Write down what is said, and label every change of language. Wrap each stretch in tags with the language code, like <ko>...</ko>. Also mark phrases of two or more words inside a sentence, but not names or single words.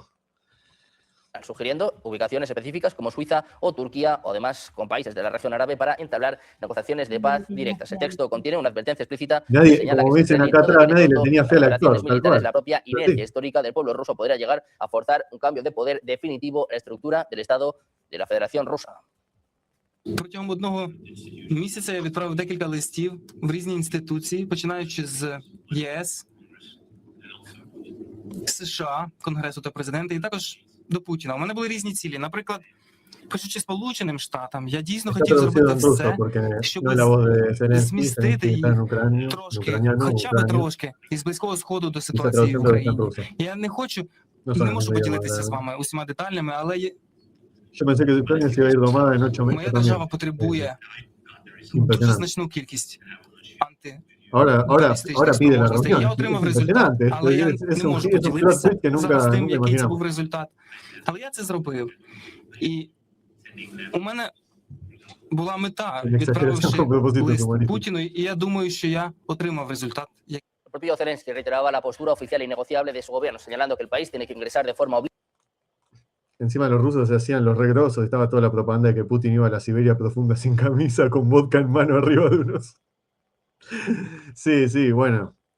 <es>Sugiriendo ubicaciones específicas como Suiza o Turquía, o además con países de la región árabe para entablar negociaciones de paz directas. El texto contiene una advertencia explícita que señala como que dicen acá atrás, nadie le tenía fe al actor, tal cual. La propia inercia histórica del pueblo ruso podría llegar a forzar un cambio de poder definitivo en la estructura del Estado de la Federación Rusa.</es> <uk>Протягом одного місяця я відправив декілька листів в різні інституції, починаючи з ЄС, США, Конгресу та президента, і також до Путіна. У мене були різні цілі. Наприклад, пишучи Сполученим Штатам, я дійсно хотів зробити все, щоб змістити їх трошки, хоча б трошки, із Близького Сходу до ситуації в Україні. Я не хочу, не можу поділитися з вами усіма деталями, але моя держава потребує дуже значну кількість</uk> <es>Ahora pide la reunión.</es> <uk>Я отримав результат, але я не можу поділитися зараз тим, який це був результат. Але я це зробив. І у мене була мета, відправивши лист Путіну, і я думаю, що я отримав результат.</uk> <es>El propio Zelensky reiteraba la postura oficial y negociable de su gobierno, señalando que el país tiene que ingresar de forma obligatoria. encima los rusos se hacían los regrosos, estaba toda la propaganda de que Putin iba a la Siberia profunda sin camisa, con vodka en mano arriba de unos. Sí, sí, bueno.</es>